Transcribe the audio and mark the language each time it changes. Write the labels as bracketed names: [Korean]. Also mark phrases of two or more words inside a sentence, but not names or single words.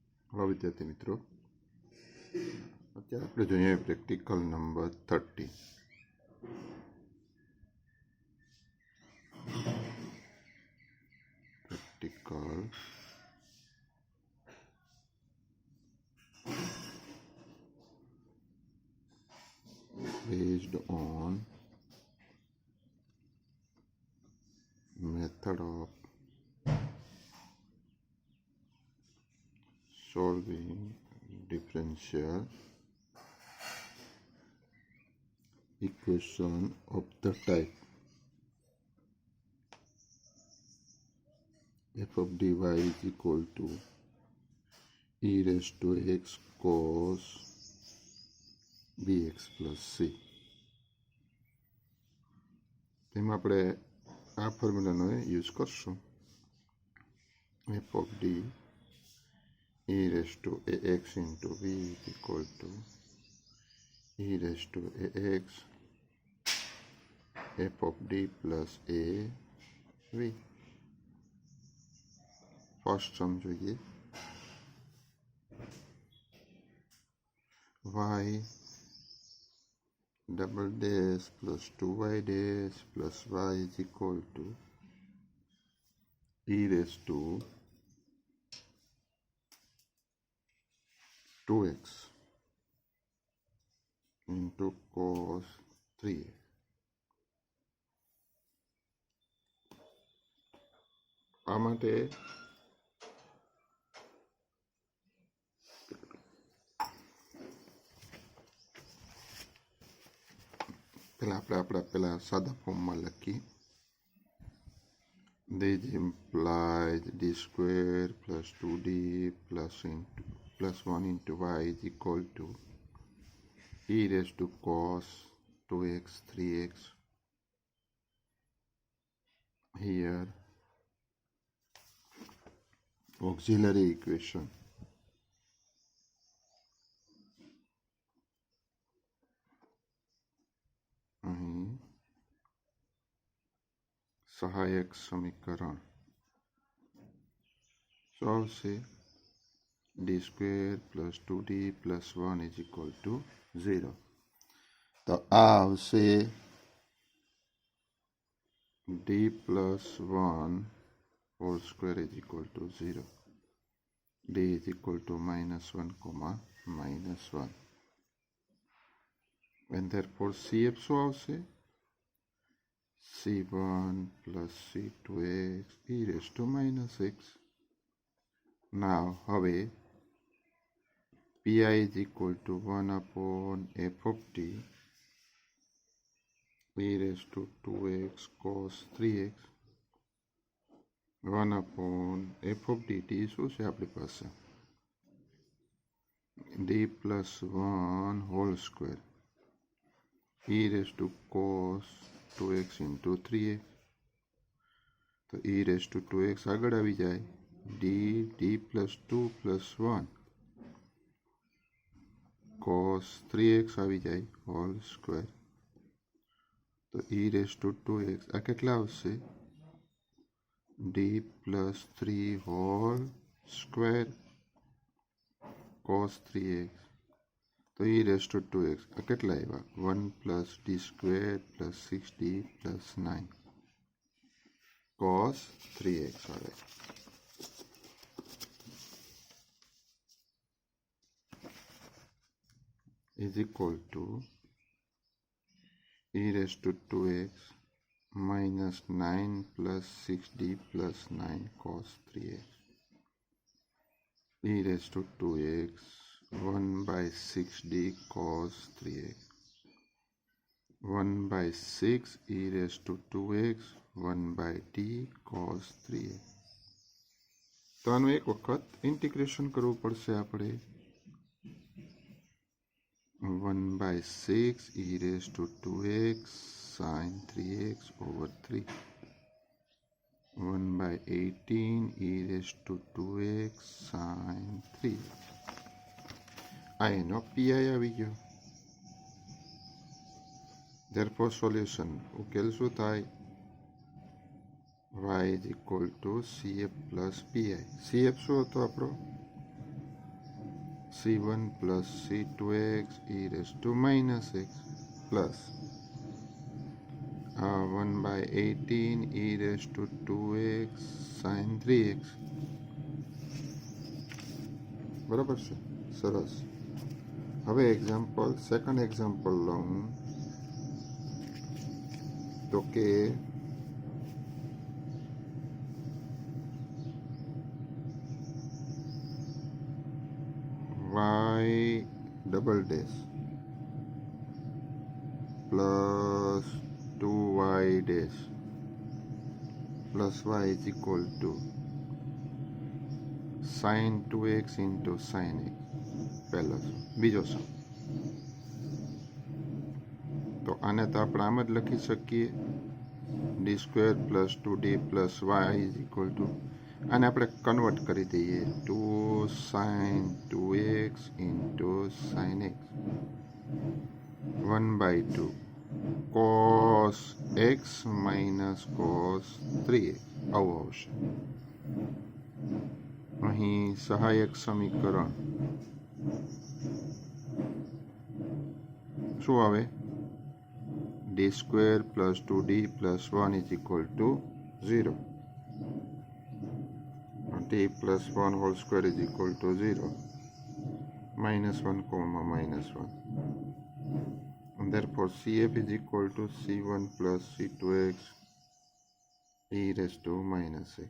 [Gujarati] હવે વિદ્યાર્થી મિત્રો, અત્યારે આપણે જોઈએ પ્રેક્ટિકલ નંબર 30. [English] પ્રેક્ટિકલ based on method of solving differential equation of the type f of dy is equal to e raised to x cos bx plus c. [Gujarati] તેમાં આપણે આ ફોર્મ્યુલાનો યુઝ કરશું. [English] f of d e raised to ax into b is equal to e raised to ax f of d plus a v. first sum [Gujarati] જોઈએ. [English] y double dash plus 2y dash plus y is equal to e raised to 2x into cos 3x. [Gujarati] આ માટે પહેલા સાદા ફોર્મમાં લખી. [English] This implies d square plus 2d plus 1 into y is equal to e raised to cos 2x 3x. Here auxiliary equation [Gujarati] અહીં સહાયક સમીકરણ શું આવશે? [English] d square plus 2d plus 1 is equal to 0. [Gujarati] તો આ આવશે [English] d plus 1 whole square is equal to 0. d is equal to -1 comma -1. And therefore CF [Gujarati] શું આવશે? [English] C1 plus C2x e raised to -x. Now હવે pi is equal to 1 upon f of t e raised to 2x cos 3x 1 upon f of dt [Gujarati] શું છે આપણી પાસે? [English] d plus 1 whole square e raised to cos 2x into 3x. [Gujarati] તો [English] e raised to 2x [Gujarati] આગળ આવી જાય. [English] d plus 2 plus 1 cos 3x [Gujarati] આવી જાય [English] whole square. [Gujarati] તો [English] e raised to 2x [Gujarati] આ કેટલા આવશે? [English] d plus 3 whole square cos 3x. [Gujarati] તો [English] e raised to 2x [Gujarati] આ કેટલા આવ્યા? [English] 1 plus d square plus 6d plus 9 cos 3x આવે. is equal to e raised to 2x minus 9 plus 6d plus 9 cos 3x. e raised to 2x 1 by 6d cos 3x 1 by 6 e raised to 2x 1 by d cos 3x. [Gujarati] તો આનું એક વખત ઇન્ટિગ્રેશન કરવું પડશે આપણે. [English] 1 by 6 e raised to 2x sin 3x over 3 1 by 18 e raised to 2x sin 3. [Gujarati] આ એનો pi આવી ગયો. [English] therefore solution [Gujarati] ઉકેલ શું થાય? [English] y is equal to CF plus PI. [Gujarati] CF શું હતો આપણો? [English] c1 plus c2x e raised to minus x plus 1 by 18 e raised to 2x sin 3x. [Gujarati] બરાબર છે, સરસ. [English] હવે example second example [Gujarati] લઉં તો કે [English] y double dash plus 2y dash plus y is equal to sin 2x into sin x. [Gujarati] પહેલો બીજો સમ. તો આને તો આપણે આમ જ લખી શકીએ [English] d square plus 2d plus y is equal to [Gujarati] આને આપણે કન્વર્ટ કરી દઈએ [English] 2 sin 2x into sin x 1 by 2 cos x minus cos 3x [Gujarati] આવું આવશે. અહીં સહાયક સમીકરણ શું આવે? [English] d square plus 2d plus 1 is equal to 0. d plus 1 whole square is equal to 0. Minus 1 comma minus 1. And therefore CF is equal to C1 plus C2x e raised to minus x.